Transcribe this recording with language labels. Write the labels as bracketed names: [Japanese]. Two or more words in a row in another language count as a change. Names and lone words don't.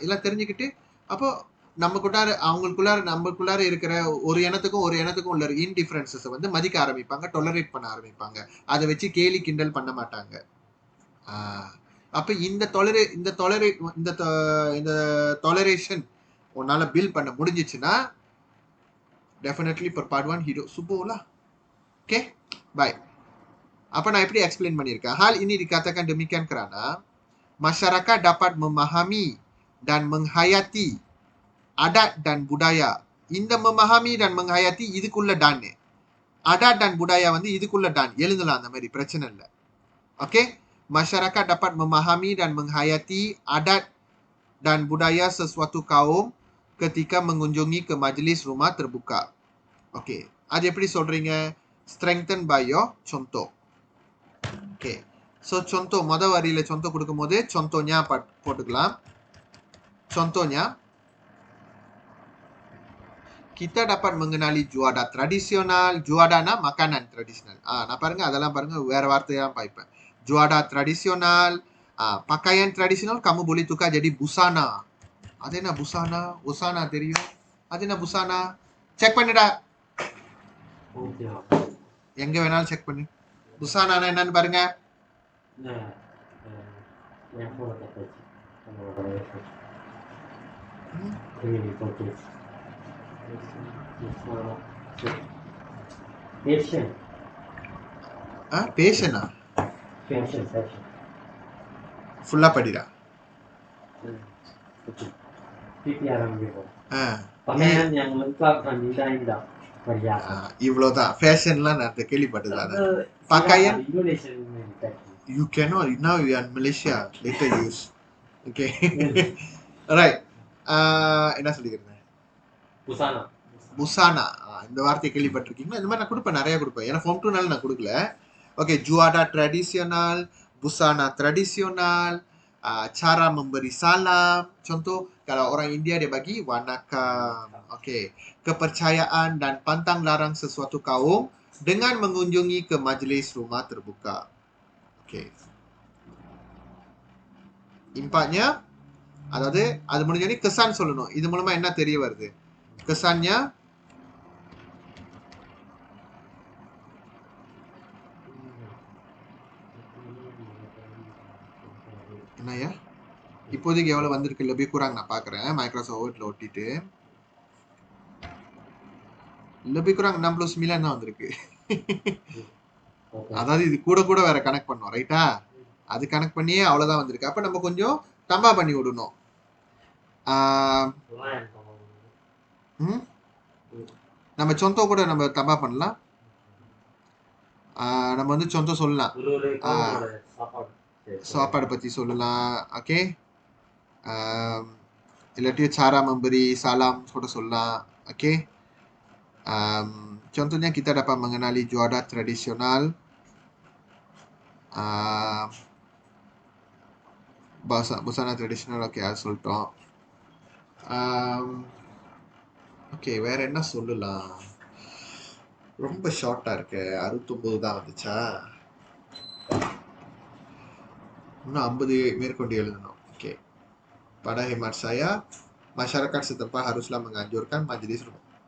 [Tamil] இதெல்லாம் தெரிஞ்சுக்கிட்டு அப்போ நம்மளுக்குள்ளார இருக்கிற ஒரு இனத்துக்கும் உள்ள இன்டிஃபரன்சஸ் வந்து மதிக்க ஆரம்பிப்பாங்க, டொலரேட் பண்ண ஆரம்பிப்பாங்க. அதை வச்சு கேலி கிண்டல் பண்ண மாட்டாங்க. அப்ப இந்த டொலரேஷன் உன்னால பில் பண்ண முடிஞ்சிச்சுன்னா டெஃபினெட்லி [Malay] perpaduan hidup subur lah. [Tamil] Okay, [Malay] baik. Apa [Tamil] நான் எப்படி எக்ஸ்பிளைன் பண்ணியிருக்கேன்? [Malay] Hal ini dikatakan demikian kerana masyarakat dapat memahami dan menghayati adat dan budaya. [Tamil] இந்த [Malay] memahami dan menghayati [Tamil] இதுக்குள்ள டான், [Malay] adat dan budaya [Tamil] வந்து இதுக்குள்ள டான் எழுதலாம், அந்த மாதிரி பிரச்சனை இல்லை. ஓகே, [Malay] masyarakat dapat memahami dan menghayati adat dan budaya sesuatu kaum ketika mengunjungi ke majlis rumah terbuka. [Tamil] ஓகே, அது எப்படி சொல்றீங்க? [English] strengthen by your [Malay] contoh. [Tamil] ஓகே, ஸோ contoh மொத வரியில contoh கொடுக்கும்போது contohnya போட்டுக்கலாம். [Malay] contohnya kita dapat mengenali juada tradisional. Juadana makanan tradisional. [Tamil] நான் பாருங்க அதெல்லாம் பாருங்க வேற வார்த்தையெல்லாம் பாய்ப்பேன். [Malay] Juada tradisional. Pakaian tradisional kamu boleh tukar jadi busana. [Tamil] அது என்ன busana? Busana தெரியும். அது என்ன busana? செக் பண்ணுடா. ஓகே எங்க வேணாலும் செக் பண்ணு. busana என்னன்னு பாருங்க. என் ஃபோனை தப்பாச்சு ம். பேஷன் பேஷனா? பேஷன் ஃபுல்லா படிடா. PPR ஆரம்பிப்போம். ஆ, [Malay] pakaian yang lengkap dan indah-indah perhiasan. [Tamil] இவ்வளவுதான். ஃபேஷன்லாம் நான் கேள்விப்பட்டது. [Malay] Itu Pakaian silakan [English] Indonesian manufacturing. you cannot. Now you are in Malaysia. Later use. Okay. Alright. [Tamil] என்ன சொல்லிக்கிறேன்? [Malay] Busana. புசானா. [Tamil] இந்த வார்த்தையை கேள்விப்பட்டிருக்கீங்களா? இந்த மாதிரி நான் கொடுப்பேன், நிறைய கொடுப்பேன். ஏன்னா ஃபார்ம் 2 நான் கொடுக்கல. ஓகே, [Malay] juada tradisional, busana tradisional, cara memberi salam. Contoh, kalau orang India dia bagi wanakam. Okey, kepercayaan dan pantang larang sesuatu kaum dengan mengunjungi ke majlis rumah terbuka. Okey. Impaknya, [Tamil] அதாவது அது முடிஞ்சோடனே kesan சொல்லணும். இது மூலமா என்ன தெரிய வருது? kesannya என்னய்யா? இப்போதைக்கு எவ்வளவு வந்திருக்கு? [Malay] lebih kurang [Tamil] நான் பார்க்குறேன். மைக்ரோசாஃப்ட் வேர்ட்ல ஒட்டிட்டு [Malay] lebih kurang [Tamil] 69 தான் வந்திருக்கு. அதாவது இது கூட கூட வேற கனெக்ட் பண்ணோம், ரைட்டா? அது கனெக்ட் பண்ணியே அவ்வளவுதான் வந்திருக்கு. அப்ப நம்ம கொஞ்சம் தம்பா பண்ணி விடணும். நம்ம சொந்தோ கூட நம்ம தம்பா பண்ணலாம். நம்ம வந்து சொந்தோ சொல்லலாம். சாப்பாடு பத்தி சொல்லலாம். ஓகே, இல்லாட்டி [Malay] cara memberi salam [Tamil] கூட சொல்லலாம். ஓகே, [Malay] contohnya kita dapat mengenali juada tradisional. busana tradisional. [Tamil] ஓகே, அது சொல்லிட்டோம். ஓகே, வேற என்ன சொல்லலாம்? ரொம்ப ஷார்ட்டா இருக்கு. 69 தான் வந்துச்சா? இன்னும் 50 மேற்கொண்டு எழுதணும். ஓகே, [Malay] pada hemat saya masyarakat setempat haruslah menganjurkan majelis rumah.